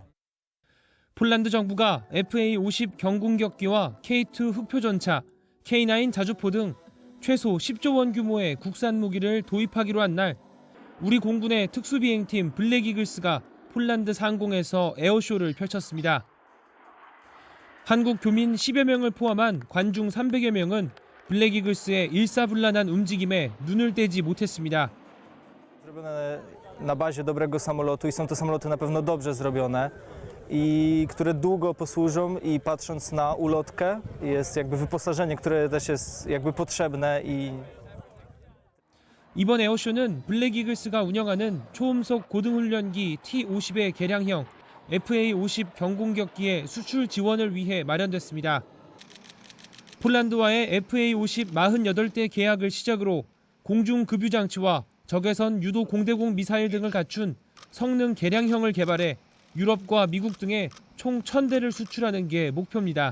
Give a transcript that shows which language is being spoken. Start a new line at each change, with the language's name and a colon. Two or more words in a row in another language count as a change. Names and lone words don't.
Korean: 폴란드 정부가 FA-50 경공격기와 K2 흑표전차, K9 자주포 등 최소 10조 원 규모의 국산 무기를 도입하기로 한 날, 우리 공군의 특수비행팀 블랙 이글스가 폴란드 상공에서 에어쇼를 펼쳤습니다. 한국 교민 10여 명을 포함한 관중 300여 명은 블랙 이글스의 일사불란한 움직임에 눈을 떼지 못했습니다.
Polish: Zrobione na bazie dobrego samolotu i są to samoloty na pewno dobrze zrobione i które długo posłużą i patrząc na ulotkę jest jakby wyposażenie, które też jest jakby potrzebne i
Korean: 이번 에어쇼는 블랙 이글스가 운영하는 초음속 고등훈련기 T-50의 개량형 FA-50 경공격기의 수출 지원을 위해 마련됐습니다. 폴란드와의 FA-50 48대 계약을 시작으로 공중급유 장치와 적외선 유도 공대공 미사일 등을 갖춘 성능 개량형을 개발해 유럽과 미국 등에 총 1000대를 수출하는 게 목표입니다.